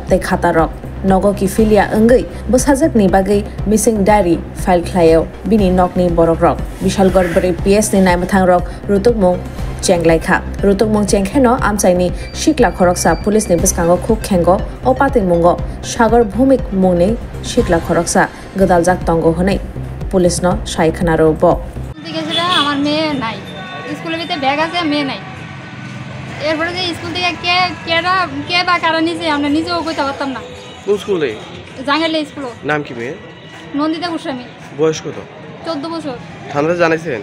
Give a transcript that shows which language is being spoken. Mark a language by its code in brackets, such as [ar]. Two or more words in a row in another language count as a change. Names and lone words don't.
[trp] तै खातारक नगकी फिलिया अंगै बसाजकनि बागै मिसिं डायरी फाइल खलायो बिनि नकनि बरक रक बिशालगढ़ बोरै पीएस नि नायमथां रक रुतुकमुं चेंगलायखा रुतुकमुं चेंखेनो आमचाइनि शिकला खरकसा पुलिसनि बसकांगो खुक खेंगो ओ पातिमुंगो सागर भूमिक मुंनि शिकला खरकसा गदालजाक तंगो हनै पुलिसनो सायखानारो ब [bn] জিজ্ঞাসা আমার মেয়ে নাই স্কুলের ভিতরে ব্যাগ আছে মেয়ে নাই এরপরে যে স্কুল থেকে কে বা কারা নিছে আমরা নিজেও কইতে পারতাম না কোন স্কুলে জাঙ্গালে স্কুল নাম কি মেয়ে নন্দিতা গোস্বামী বয়স কত 14 বছর থানাতে জানাইছেন